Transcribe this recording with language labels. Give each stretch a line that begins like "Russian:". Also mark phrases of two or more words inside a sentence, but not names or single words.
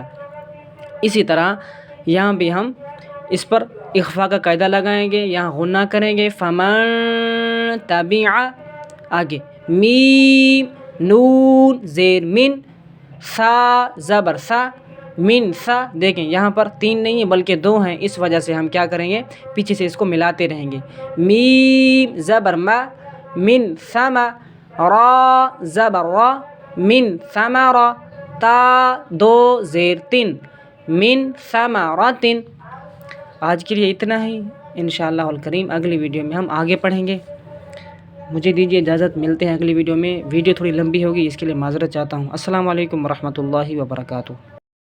Urdu: اسی طرح یہاں بھی ہم اس پر اخفا کا قاعدہ لگائیں گے، یہاں غنہ کریں گے
Arabic: فمن تبع.
Urdu: آگے میم نون زیر من سا زبر سا من سا. دیکھیں یہاں پر 3 نہیں ہیں بلکہ 2 ہیں، اس وجہ سے ہم کیا کریں گے پیچھے سے اس کو ملاتے رہیں گے. میم زبر ما من سما را زبر را من ثمرا تا 2 زیر 3 من ثمرات. آج کے لیے اتنا ہی،
Arabic: انشاءاللہ الکریم
Urdu: اگلی ویڈیو میں ہم آگے پڑھیں گے. مجھے دیجیے اجازت، ملتے ہیں اگلی ویڈیو میں۔ ویڈیو تھوڑی لمبی ہوگی، اس کے لیے معذرت چاہتا ہوں۔
Arabic: السلام علیکم ورحمۃ اللہ وبرکاتہ۔